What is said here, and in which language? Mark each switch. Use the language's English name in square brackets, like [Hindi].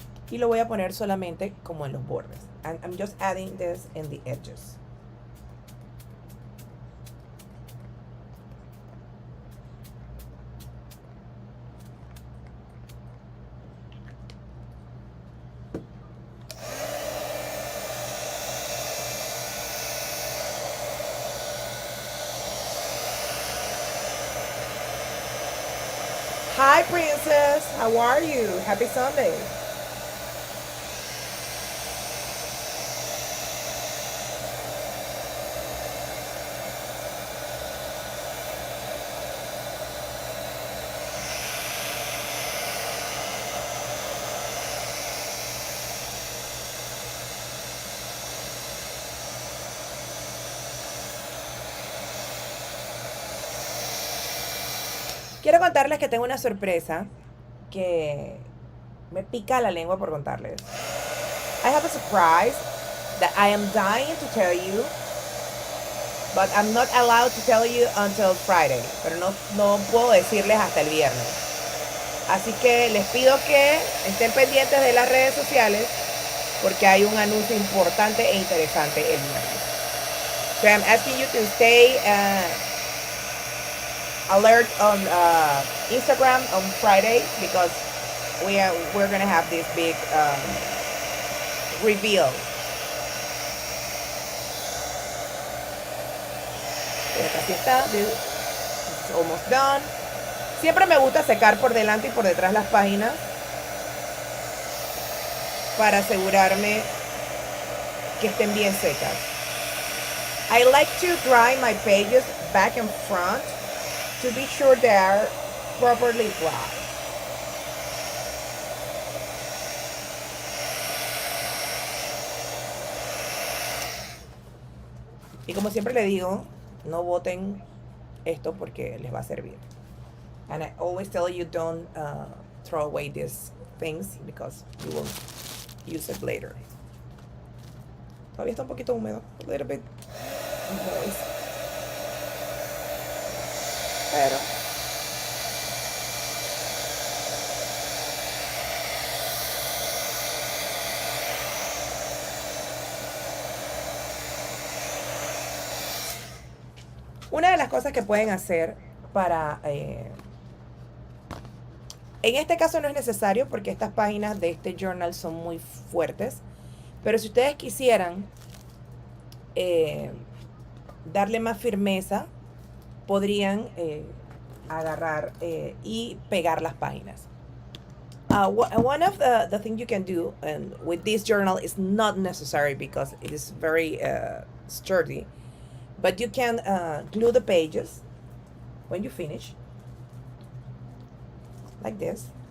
[Spanish] Y lo voy a poner solamente como en los bordes. [English] And I'm just adding this in the edges. Hi, Princess. How are you? Happy Sunday. [Spanish] Quiero contarles que tengo una sorpresa que me pica la lengua por contarles. [English] I have a surprise that I am dying to tell you, but I'm not allowed to tell you until Friday. [Spanish] Pero no puedo decirles hasta el viernes. Así que les pido que estén pendientes de las redes sociales porque hay un anuncio importante e interesante el viernes. [English] So I'm asking you to stay alert on Instagram on Friday because we're gonna have this big reveal. [Spanish] Así está. [English] It's almost done. [Spanish] Siempre me gusta secar por delante y por detrás las páginas para asegurarme que estén bien secas. [English] I like to dry my pages back and front to be sure they are properly dry. [Spanish] Y como siempre le digo, no boten esto porque les va a servir. [English] And I always tell you don't throw away these things because you will use it later. [Spanish] Todavía está un poquito húmedo, [English] a little bit moist. [Spanish] Pero una de las cosas que pueden hacer para en este caso no es necesario porque estas páginas de este journal son muy fuertes, pero si ustedes quisieran darle más firmeza, podrían agarrar y pegar las páginas. [English] One of the things you can do and with this journal is not necessary because it is very sturdy, but you can glue the pages when you finish like this.